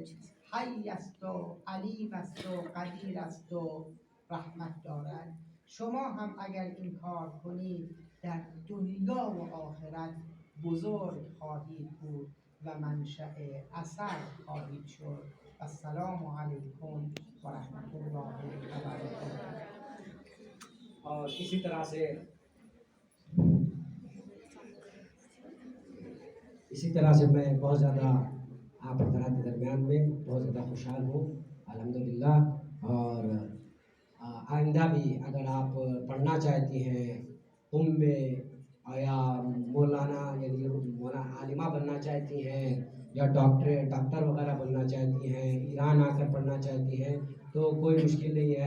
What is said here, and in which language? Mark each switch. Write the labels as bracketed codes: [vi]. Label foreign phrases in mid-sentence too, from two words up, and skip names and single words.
[fa] حی است و علیم است و قدیر است و رحمت دارد. شما هم اگر این کار کنید در دنیا و آخرت بزرگ خواهید بود و منشأ اثر خواهید شد. [ar] السلام علیکم و رحمت الله و برکاته. [ur] اور اسی طرح سے میں بہت زیادہ آپ حضرات کے درمیان میں بہت زیادہ خوشحال ہوں الحمدللہ. اور آئندہ بھی اگر آپ پڑھنا چاہتی ہیں میں یا مولانا یعنی مولانا عالمہ بننا چاہتی ہیں یا ڈاکٹر وغیرہ بننا چاہتی ہیں، ایران آ کر پڑھنا چاہتی ہیں تو کوئی مشکل نہیں ہے.